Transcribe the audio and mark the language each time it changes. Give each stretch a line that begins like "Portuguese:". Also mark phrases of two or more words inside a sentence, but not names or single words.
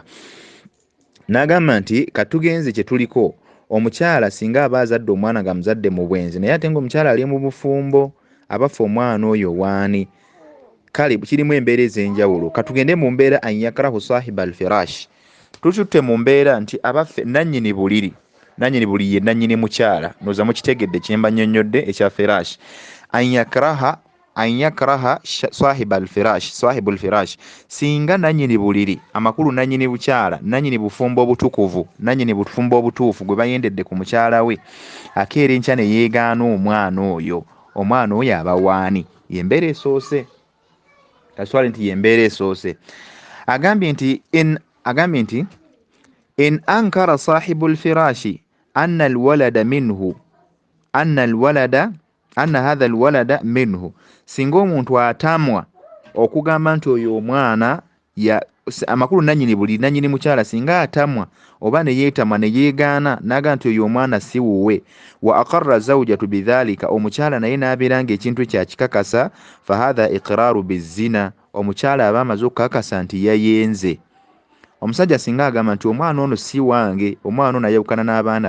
Ganda: n'agamba nti katugenze kye tuliko omukyala singa aba azadde omwana nga muzadde mu bwenzi naye ate ng'omukyala ali mu bufumbo abafa omwana oyo waani kale kirimu embeera ez'enjawulo katugende mu mbeera
Arabic: أن يكره صاحب الفراش
Ganda: tututte mu mbeera nti abaffe nannyini buliri ye nannyini mukyala noza mukitegedde kyemba nnyonnyodde ekya firash
Arabic: أن يكره صاحب الفراش صاحب الفراش
Ganda: singa nannyini buliri amakulu nannyini bukyala nannyini bufumbo obutukuvu nannyini bufumbo obutuufu gwe bayendedde ku mukyala we akeera enkya ne yeegaana omwana oyo aba waani yembeera esoose kaswale nti yembeera esoose agambye nti
Arabic: إن أنكر صاحب الفراش أن هذا الولد منه
Ganda: singa omuntu atamwa okugamba nti oyo omwana amakulu nannyini buli nannyini mukyala singa atamwa oba ne yeetamwa ne yeegaana n'agamba nti oyo omwana si wuwe
Arabic: وأقرت زوجته
Ganda: bidhalika omukyala naye n'abeera ng'ekintu kyakikakasa
Arabic: فهذا إقرار بالزنا
Ganda: omukyala aba amaze okukakasa nti yayenze omusajja singa agamba nti omwana ono si wange omwana ono ayawukana n'abaana